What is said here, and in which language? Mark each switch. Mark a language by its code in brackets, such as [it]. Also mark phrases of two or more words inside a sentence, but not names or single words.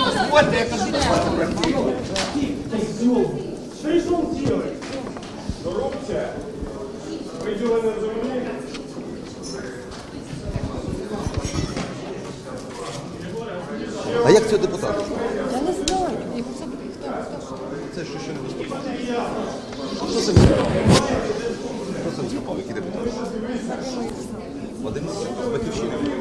[uk] Довольно, я кажу. [ru] Что он делает? Коррупция, выделенная земли. [uk] А як це депутат? Я не знаю. Це що ще не виступав. Хто це виступав? Хто це виступав? Який депутат? Вадим з Батьківщини.